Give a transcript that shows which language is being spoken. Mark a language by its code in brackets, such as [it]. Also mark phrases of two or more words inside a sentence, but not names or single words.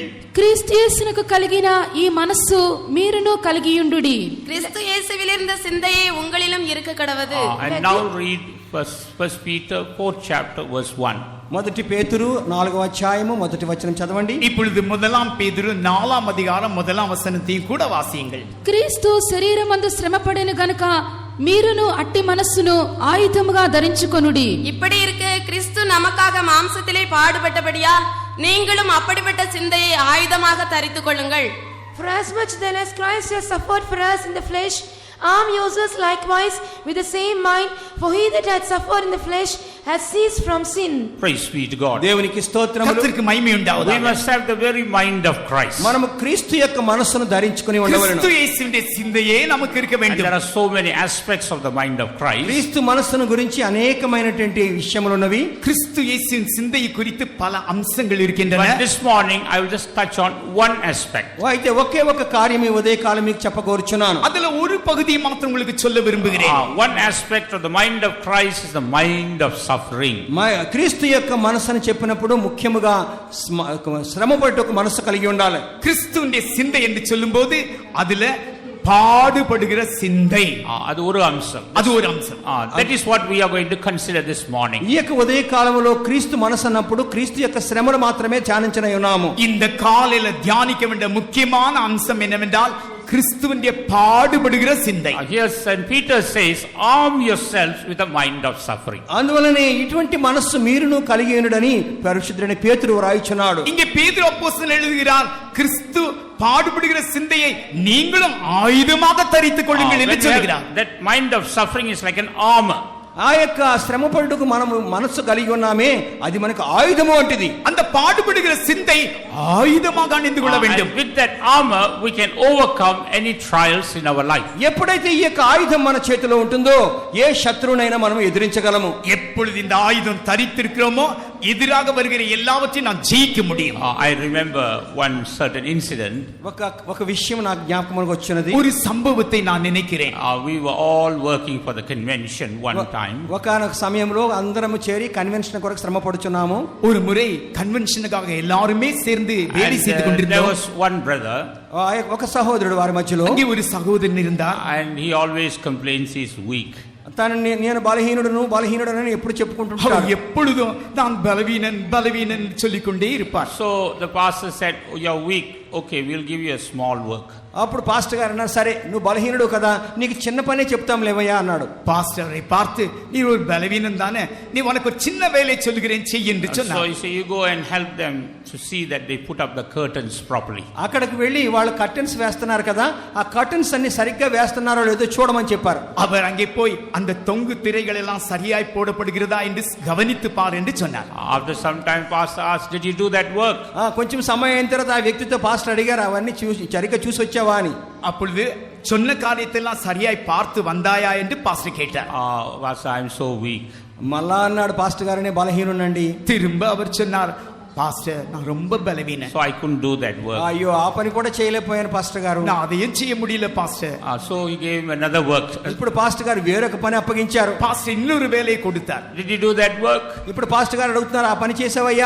[te] క్రీస్తు యేసునకు కలిగిన ఈ మనస్సు మీరును కలిగియుండుడి. [ta] கிறிஸ்து இயேசுவில் இருந்த சிந்தையே உங்களிலும் இருக்க கடவது. [en] And now read First Peter 4th chapter verse 1. [te] మొదటి పేతురు 4వ అధ్యాయము మొదటి వచనం చదవండి. [ta] இப்பொழுது முதலாம் பேதுரு 4ஆம் அதிகாரம் 1ஆம் வசனத்தையும் கூட வாசியுங்கள். [te] క్రీస్తు శరీరమందు శ్రమపడెను గనుక మీరును అట్టి మనస్సును ఆయుధముగా ధరించుకొనుడి. [ta] இப்படி இருக்க கிறிஸ்து நமக்காக மாம்சத்திலே பாடுபட்டபடியால் நீங்களும் அப்படிப்பட்ட சிந்தையை ஆயுதமாக தரித்துக் கொள்ளுங்கள். [en] For as much then as Christ has suffered for us in the flesh, arm yourselves likewise with the same mind, for he that had suffered in the flesh has ceased from sin. Praise be to God. [te] దేవునికి స్తోత్రములు. [ta] கர்த்தருக்கு மகிமை உண்டாவதாக. [en] We must have the very mind of Christ. [te] మనము క్రీస్తు యొక్క మనస్సును ధరించుకొని ఉండవలెను. [ta] கிறிஸ்து இயேசுவின் சிந்தையே நமக்கு இருக்க [en] And [ta] வேண்டும். [en] there are so many aspects of the mind of Christ. [te] క్రీస్తు మనస్సును గురించి అనేకమైనటువంటి విషయములు ఉన్నవి. [ta] கிறிஸ்து இயேசுவின் சிந்தையை குறித்து பல அம்சங்கள் இருக்கின்றன. [en] But this morning I will just touch on one aspect. [te] అయితే ఒకే ఒక కార్యం ఈ ఉదయకాలం మీకు చెప్పకోరుచున్నాను. [ta] அதுல ஒரு பகுதியை மாத்திரம் உங்களுக்கு சொல்ல விரும்புகிறேன். [en] One aspect of the mind of Christ is the mind of suffering. [te] క్రీస్తు యొక్క మనస్సును చెప్పినప్పుడు ముఖ్యముగా శ్రమపడేట మనస్సు కలిగి ఉండాలి. [ta] கிறிஸ்துவின் சிந்தை என்று சொல்லும்போது அதுல பாடுபடுகிற சிந்தை அது ஒரு அம்சம். அது ஒரு அம்சம். [en] That is what we are going to consider this morning. [te] ఈ యొక్క ఉదయ కాలంలో క్రీస్తు మనస్సు అన్నప్పుడు క్రీస్తు యొక్క శ్రమను మాత్రమే ధ్యానించనే ఉన్నాము. [ta] இந்த காலையில தியானிக்க வேண்டிய முக்கியமான அம்சம் என்னவென்றால் கிறிஸ்துவின் பாடுபடுகிற சிந்தை. [en] Here St. Peter says, arm yourselves with a mind of suffering. [te] అందువలనే ఇటువంటి మనస్సు మీరును కలిగి ఉండుడని పరిశుద్ధుడైన పేతురు వ్రాయిచున్నాడు. [ta] இங்கே பேதுரு அப்போஸ்தலன் எழுதுகிறார், கிறிஸ்து பாடுபடுகிற சிந்தையை நீங்களும் ஆயுதமாக தரித்துக் கொள்ளுங்கள் என்று சொல்கிறார். [en] That mind of suffering is like an armor. [te] ఆ యొక్క శ్రమపడుటకు మనము మనస్సు కలిగి ఉన్నామే, అది మనకు ఆయుధము వంటిది. [ta] அந்த பாடுபடுகிற சிந்தை ஆயுதமாக அணிந்து கொள்ள வேண்டும். [en] With that armor we can overcome any trials in our life. [te] ఎప్పుడైతే ఈ యొక్క ఆయుధం మన చేతిలో ఉంటుందో ఏ శత్రువునైనా మనం ఎదిరించగలము. [ta] எப்பொழுது இந்த ஆயுதம் தரித்திருக்கிறோமோ எதிராக வருகிற எல்லாவற்றையும் நாம் ஜெயிக்க முடியும். [en] I remember one certain incident. [te] ఒక విషయం నాకు జ్ఞాపకమునకు వచ్చినది. [ta] ஒரு சம்பவத்தை நான் நினைக்கிறேன். [en] We were all working for the convention one time. [te] ఒకనొక సమయంలో అందరము చేరి కన్వెన్షన్ కొరకు శ్రమ పడుచున్నాము. [ta] ஒரு முறை கன்வென்ஷனுக்காக எல்லாருமே சேர்ந்து வேலை செய்து [en] There [ta] கொண்டிருந்தோம். [en] was one brother. [te] ఒక సహోదరుడు వారి మధ్యలో. [ta] அங்கே ஒரு சகோதரன் இருந்தார். [en] And he always complains he's weak. [te] నేను బలహీనుడను ఎప్పుడు చెప్పుకుంటుంటాడు. [ta] அவர் எப்பொழுதும் நான் பலவீனன் சொல்லிக்கொண்டே இருப்பார். [en] So the pastor said, oh, you're weak. Okay, we'll give you a small work. [te] అప్పుడు పాస్టర్ గారు అన్నారు, సరే నువ్వు బలహీనుడు కదా, నీకు చిన్న పనే చెప్తాం లేవయ్యా అన్నాడు. [ta] பாஸ்டரை பார்த்து, நீ ஒரு பலவீனன் தானே, நீ உனக்கு ஒரு சின்ன வேலை சொல்லுகிறேன் செய் என்று சொன்னார். [en] So he said, you go and help them to see that they put up the curtains properly. [te] అక్కడికి వెళ్ళి వాళ్ళు కర్టన్స్ వేస్తున్నారు కదా, ఆ కర్టన్స్ అన్ని సరిగ్గా వేస్తున్నారో లేదో చూడమని చెప్పారు. [ta] அவர் அங்கே போய் அந்த தொங்கு திரைகள் எல்லாம் சரியாய் போடப்படுகிறதா என்று கவனித்து பார் என்று சொன்னார். [en] After some time pastor asked, did you do that work? [te] కొంచెం సమయం అయిన తర్వాత ఆ వ్యక్తితో పాస్టర్ అడిగారు, అవన్నీ సరిగ్గా చూసి వచ్చావా అని. [ta] அப்பொழுது சொன்ன காரியத்தை எல்லாம் சரியாய் பார்த்து வந்தாயா என்று பாஸ்டர் கேட்டார். [en] Pastor, I am so weak. [te] మళ్ళా అన్నాడు పాస్టర్ గారిని బలహీనుండండి. [ta] திரும்ப அவர் சொன்னார், பாஸ்டர் நான் ரொம்ப பலவீனன், [en] So I couldn't do that work. [te] అయ్యో ఆ పని కూడా చేయలేకపోయాను పాస్టర్ గారు. [ta] நான் அதையும் செய்ய முடியல பாஸ்டர். [en] So he gave him another work. [te] ఇప్పుడు పాస్టర్ గారు వేరొక పని అప్పగించారు. [ta] பாஸ்டர் இன்னொரு வேலையை கொடுத்தார். [en] Did you do that work? [te] ఇప్పుడు పాస్టర్ గారు అడుగుతున్నారు, ఆ పని చేసావయ్యా?